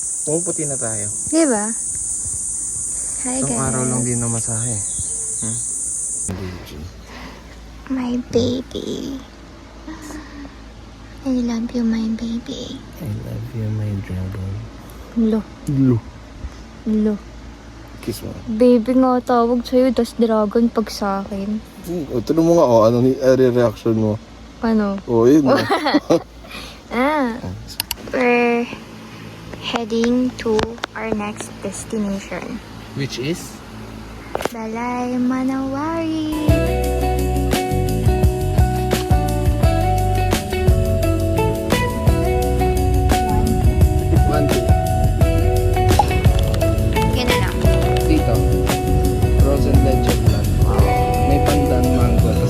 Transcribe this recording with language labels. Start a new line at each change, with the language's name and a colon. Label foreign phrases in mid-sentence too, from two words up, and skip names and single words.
Filipino: Pumuputi na tayo. Diba? Hi Isang
English: guys.
Filipino: araw lang din na masahe.
English: My baby. I love you, my baby. I love you, my dragon. Lo. Lo.
Filipino: Kiss mo. Baby nga tawag sa'yo, tas dragon pag sa akin. Tanong mo nga, ano ni reaction mo? Ano? Yun.
English: We're heading to our next destination. Which is?
Filipino: Balay Manawari. Yan na lang. Dito. Frozen leche flan. May pandan mango. Tapos